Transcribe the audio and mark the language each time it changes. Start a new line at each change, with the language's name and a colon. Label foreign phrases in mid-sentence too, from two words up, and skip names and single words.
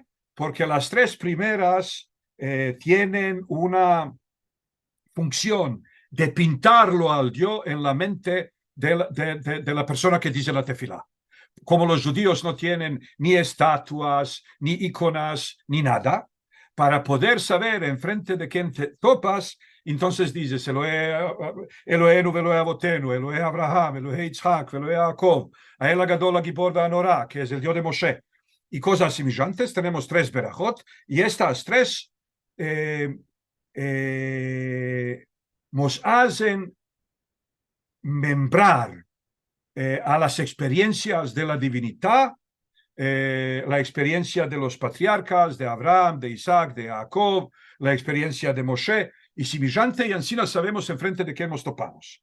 Ladino: Porque las 3 primeras tienen una función de pintarlo al Dios en la mente de la persona que dice la tefilá. Como los judíos no tienen ni estatuas, ni iconas, ni nada, para poder saber en frente de quién te topas, entonces dices
Hebrew: אלוהינו ואלוהי אבותינו, אלוהי אברהם, אלוהי יצחק, אלוהי יעקב, האל הגדול הגבור הנורא,
Ladino: que es el Dios de Moshe, y cosas semejantes. Tenemos 3 berajot, y estas 3 nos hacen membrar a las experiencias de la divinidad, la experiencia de los patriarcas, de Abraham, de Isaac, de Jacob, la experiencia de Moshe, y semejante, y así las sabemos en frente de qué nos topamos.